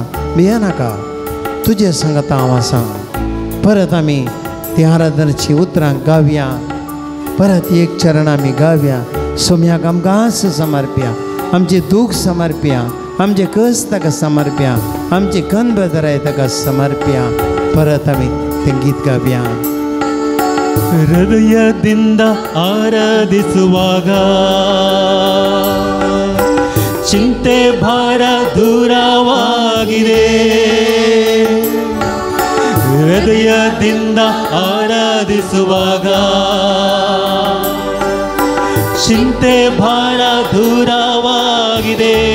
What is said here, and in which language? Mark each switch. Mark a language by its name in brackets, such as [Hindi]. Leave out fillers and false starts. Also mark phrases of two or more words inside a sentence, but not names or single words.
[Konkani] भियेनाका तुजे सांगता हांव आसां. परत आमी ती आराधनाची उतरां गावया, परत एक चरण आमी गावया. सोम्याक आमकां समर्प्या, आमचे दूख समर्प्या, आमचे कश्ट ताका समर्प्या, आमची कन बेजाराय ताका समर्प्या. परत आमी तें गीत गावया. [Kannada] ಹೃದಯದಿಂದ ಆರಾಧಿಸುವಾಗ ಚಿಂತೆ ಭಾರ ದೂರವಾಗಿದೆ. ಹೃದಯದಿಂದ ಆರಾಧಿಸುವಾಗ ಚಿಂತೆ ಭಾರ ದೂರವಾಗಿದೆ.